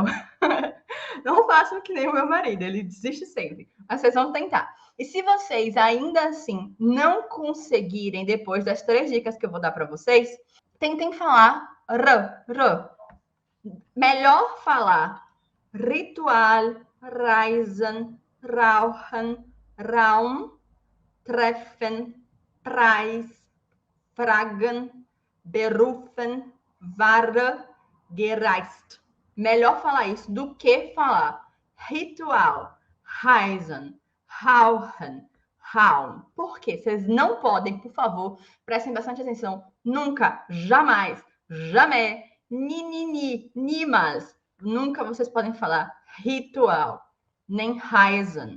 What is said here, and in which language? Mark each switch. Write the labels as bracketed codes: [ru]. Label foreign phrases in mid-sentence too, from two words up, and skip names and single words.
[pt] Não façam que nem o meu marido, ele desiste sempre. Mas vocês vão tentar. E se vocês ainda assim não conseguirem, depois das 3 dicas que eu vou dar para vocês, tentem falar r. Melhor falar Ritual, [de] Reisen, Rauchen, Raum, Treffen, Preis, Fragen, Berufen, Ware, Gereist. [pt] Melhor falar isso do que falar Ritual, [de] Reisen, Rauchen, Raum. [pt] Por quê? Vocês não podem, por favor, prestem bastante atenção, nunca, jamais, jamais, niemals, nunca vocês podem falar ritual, nem Reisen.